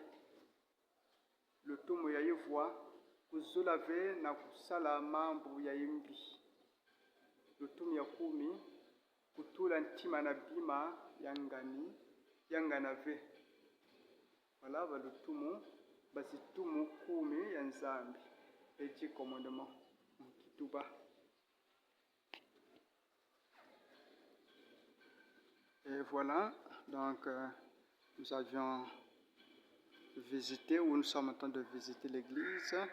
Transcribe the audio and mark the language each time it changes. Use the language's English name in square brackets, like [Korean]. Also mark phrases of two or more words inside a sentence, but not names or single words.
[Kituba (Democratic Republic of Congo)] Lutumu ya ivwa kuzula ve na kusala mambo ya imbi. Lutumu ya 10 kutula ntima na bima yangana ve. Voilà lutumu bazitumu 10 ya Nzambi. [French] Les 10 commandements en Kitouba. Et voilà, donc nous avions visité, ou nous sommes en train de visiter l'église.